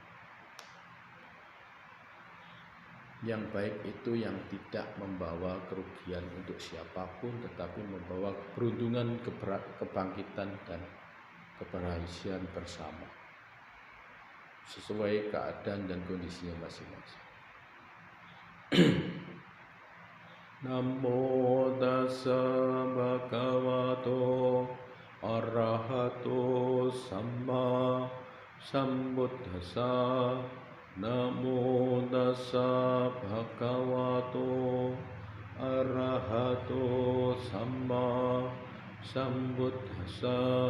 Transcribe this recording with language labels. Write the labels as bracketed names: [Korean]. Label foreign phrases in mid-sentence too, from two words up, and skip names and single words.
[Indonesian] Yang baik itu yang tidak membawa kerugian untuk siapapun, tetapi membawa keberuntungan, kebangkitan, dan keberhasilan bersama sesuai keadaan dan kondisinya masing-masing. [Pali] Namo tassa bhagavato arahato samma sambuddhassa. Namo tassa bhagavato arahato samma sambuddhassa.